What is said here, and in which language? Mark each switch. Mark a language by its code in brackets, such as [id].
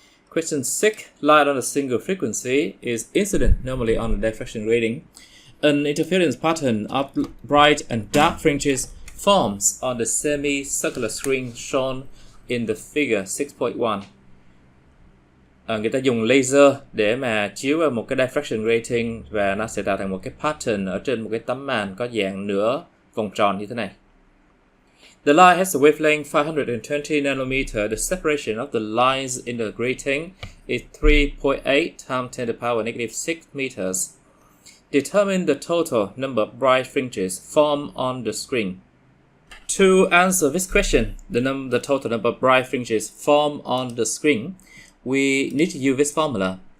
[en] Question 6, light on a single frequency is incident normally on the diffraction grating. An interference pattern of bright and dark fringes forms on the semicircular screen shown in the figure 6.1. [vi] Người ta dùng laser để mà chiếu vào một cái diffraction grating và nó sẽ tạo thành một cái pattern ở trên một cái tấm màn có dạng nửa vòng tròn như thế này. [en] The light has a wavelength 520 nanometer. The separation of the lines in the grating is 3.8 times 10 to the power negative 6 meters. Determine the total number of bright fringes formed on the screen. To answer this question, the total number of bright fringes formed on the screen, we need to use this formula.